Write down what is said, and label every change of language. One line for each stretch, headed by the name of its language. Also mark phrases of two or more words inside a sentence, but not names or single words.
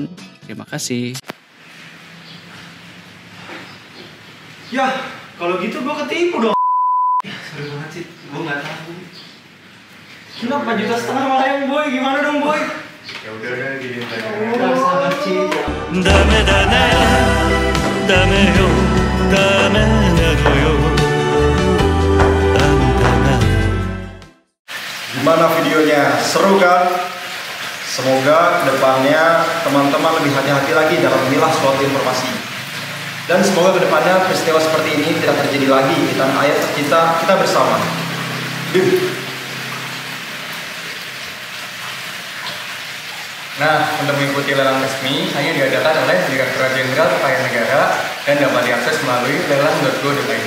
Indonesian: Terima kasih. Ya, kalau gitu gue ketipu dong. Ya, sorry banget sih, gue nggak tahu. Kenapa 4,5 juta malah yang boy? Gimana dong boy? Ya udah gini aja. Oh, sabar Ci.
Japanese: ダメだねダメよダメなのよあんたが
Indonesian: Gimana videonya? Seru kan? Semoga kedepannya teman-teman lebih hati-hati lagi dalam memilah suatu informasi. Dan semoga kedepannya peristiwa seperti ini tidak terjadi lagi di tanah air kita bersama. Nah, untuk mengikuti lelang resmi hanya diadakan oleh Direktorat Jenderal Kekayaan Negara dan dapat diakses melalui lelang.go.id.